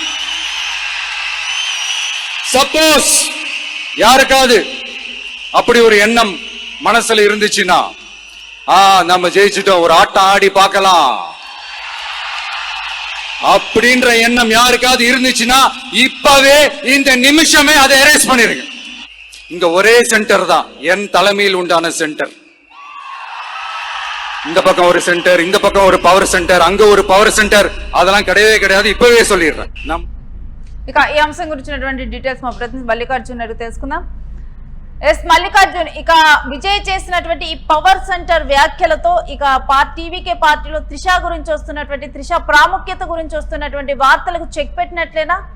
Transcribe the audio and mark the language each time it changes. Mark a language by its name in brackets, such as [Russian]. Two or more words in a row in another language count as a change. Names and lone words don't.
[Tamil] சப்போஸ் யாருக்காவது அப்படி ஒரு எண்ணம் மனசுல இருந்துச்சுன்னா நம்ம ஜெயிச்சுட்டோம், ஒரு ஆட்டம் ஆடி பார்க்கலாம் அப்படின்ற எண்ணம் யாருக்காவது இருந்துச்சுன்னா இப்பவே இந்த நிமிஷமே அதை எரேஸ் பண்ணிருங்க. இங்க ஒரே சென்டர் தான் என் தலைமையில் உண்டான சென்டர். இந்த பக்கம் ஒரு சென்டர், இந்த பக்கம் ஒரு [English] power center, [Tamil] அங்க ஒரு [English] power center, [Tamil] அதெல்லாம் கிடையவே கிடையாது. இப்பவே சொல்லிடுறேன். [Telugu] ఇక ఈ అంశం గురించినటువంటి డీటెయిల్స్ మా ప్రతినిధి మల్లికార్జున్ అడిగి తెలుసుకుందాం. మల్లికార్జున్, ఇక విజయ్ చేసినటువంటి ఈ [English] power center [Telugu] వ్యాఖ్యలతో ఇక టీవీకే పార్టీలో త్రిష గురించి వస్తున్నటువంటి, త్రిష ప్రాముఖ్యత గురించి వస్తున్నటువంటి వార్తలకు చెక్ పెట్టినట్లేనా?